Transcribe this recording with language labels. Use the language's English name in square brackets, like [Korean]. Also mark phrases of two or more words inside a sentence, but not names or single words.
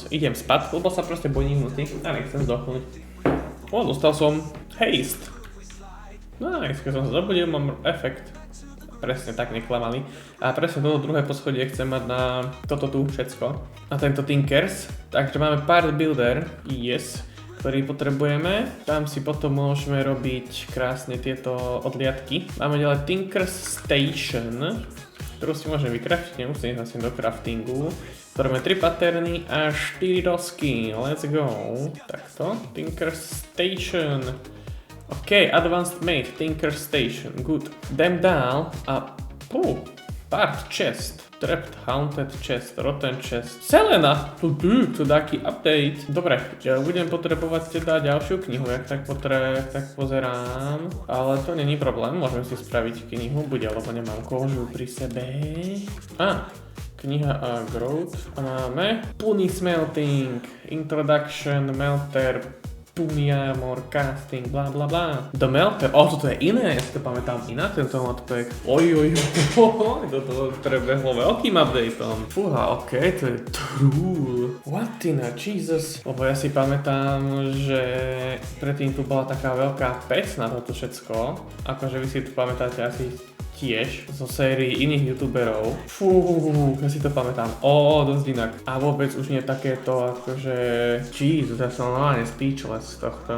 [Slovak] Idem spať, lebo sa proste bojím noci a nechcem zdochnúť. Dostal som haste. Nice, keď som sa zobudil, mám efekt. presne tak, neklamali. A presne toto druhé poschodie chcem mať na toto tu všetko. Na tento Tinkers. Takže máme part builder, yes, ktorý potrebujeme. Tam si potom môžeme robiť krásne tieto odliadky. Máme ďalej Tinkers Station, ktorú si môžeme vykraftiť, nemusím ísť do craftingu. Potrebujeme 3 paterny a 4 dosky, [English] let's go. [Slovak] Takto, Tinkers Station. OK, Advanced Mate, Tinkers Station, good. Dám dál a... part chest. Trapped, Haunted chest, Rotten chest. Selena! To taký update. Dobre, ja budem potrebovať teda ďalšiu knihu, jak tak pozerám. Ale to není problém, môžeme si spraviť knihu, bude, lebo nemám kožu pri sebe. Kniha a growth. A máme Puny Smelting, Introduction, Melter, Punia, more casting, bla bla bla. The Melter, toto je iné, ja si to pamätám iná, tento modpack. Toto prebehlo veľkým updateom. Fúha, OK, to je true. [English] What in a Jesus? [Slovak] Lebo ja si pamätám, že predtým tu bola taká veľká pec na toto všetko. Akože vy si tu pamätáte asi tiež zo sérii iných youtuberov. Ja si to pamätám. Dosť inak. A vôbec už nie takéto akože... Jesus, ja som normálne speechless z tohto.